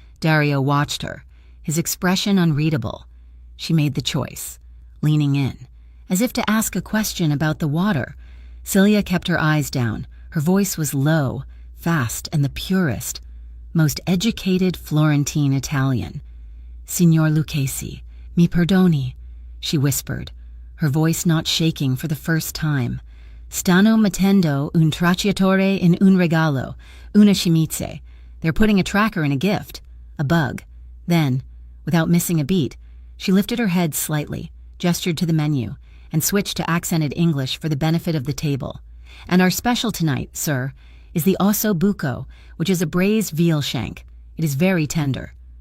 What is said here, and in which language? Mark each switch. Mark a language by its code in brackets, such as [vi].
[en] Dario watched her, his expression unreadable. She made the choice, leaning in, as if to ask a question about the water. Celia kept her eyes down. Her voice was low, fast, and the purest, most educated Florentine Italian. [it] "Signor Lucchesi, mi perdoni." [en] she whispered, her voice not shaking for the first time. [it] Stanno mettendo un tracciatore in un regalo, una scimmizia. [en] They're putting a tracker in a gift, a bug. Then, without missing a beat, she lifted her head slightly, gestured to the menu, and switched to accented English for the benefit of the table. And our special tonight, sir, is the osso buco, which is a braised veal shank. It is very tender.